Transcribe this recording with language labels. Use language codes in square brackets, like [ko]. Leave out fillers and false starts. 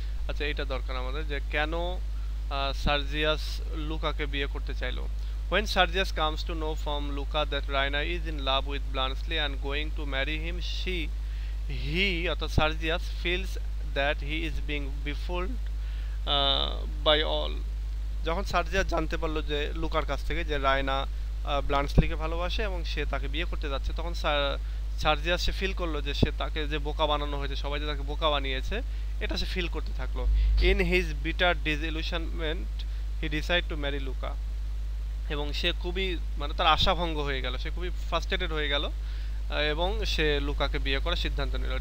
[bn] আচ্ছা, এটা দরকার আমাদের, যে কেন সার্জিয়াস লুকাকে বিয়ে করতে চাইলো। [en] When Sergius comes to know from Luca that Raina is in love with Blansley and going to marry him, he অর্থাৎ Sergius feels that he is being befooled by all. [bn] যখন সার্জিয়াস জানতে পারলো যে লুকার কাছ থেকে যে রায়না ব্লান্সলিকে ভালোবাসে এবং সে তাকে বিয়ে করতে যাচ্ছে, তখন সার্জিয়াস সে ফিল করলো যে সে তাকে যে বোকা বানানো হয়েছে, সবাই যে তাকে বোকা বানিয়েছে, এটা সে ফিল করতে থাকলো। [en] in his bitter disillusionment he decide to marry Luca, [bn] এবং সে খুবই, মানে তার আশাভঙ্গ হয়ে গেল, সে খুবই ফ্রাস্ট্রেটেড হয়ে গেল, এবং সে লুকাকে বিয়ে করার সিদ্ধান্ত নিল।